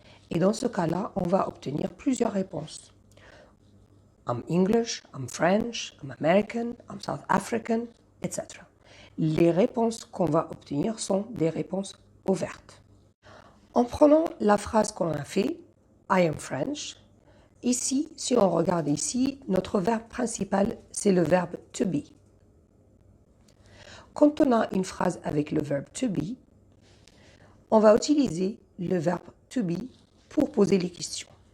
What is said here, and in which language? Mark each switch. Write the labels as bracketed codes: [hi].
[fr] Et dans ce cas-là, on va obtenir plusieurs réponses. [en] I'm English, I'm French, I'm American, I'm South African, etc. [fr] Les réponses qu'on va obtenir sont des réponses ouvertes. En prenant la phrase qu'on a fait, [en] I am French, [fr] ici, si on regarde ici, notre verbe principal, c'est le verbe to be. Quand on a une phrase avec le verbe to be, on va utiliser le verbe to be pour poser les questions.